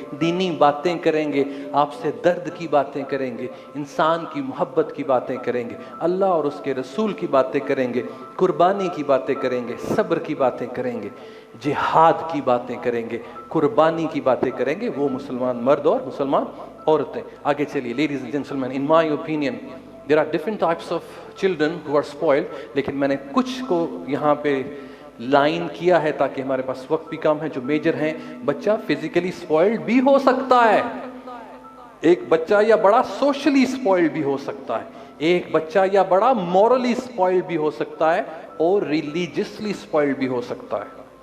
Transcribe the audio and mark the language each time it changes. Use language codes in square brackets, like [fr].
[ur] دینی باتیں کریں گے، آپ سے درد کی باتیں کریں گے، انسان کی محبت کی باتیں کریں گے، اللہ اور اس کے رسول کی باتیں کریں گے، قربانی کی باتیں کریں گے، صبر کی باتیں کریں گے، جہاد کی باتیں کریں گے، قربانی کی باتیں کریں گے. وہ مسلمان مرد اور مسلمان عورتیں. آگے چلیے. [en] Ladies and gentlemen, in my opinion there are different types of children who are spoiled. [ur] لیکن میں نے کچھ کو یہاں پہ لائن کیا ہے تاکہ ہمارے پاس وقت بھی کم ہے. جو میجر ہیں، بچہ فزیکلی سپوائلڈ بھی ہو سکتا ہے، ایک بچہ یا بڑا سوشلی سپوائلڈ بھی ہو سکتا ہے، ایک بچہ یا بڑا مورلی سپوائلڈ بھی ہو سکتا ہے، اور ریلیجسلی سپوائلڈ بھی ہو سکتا ہے.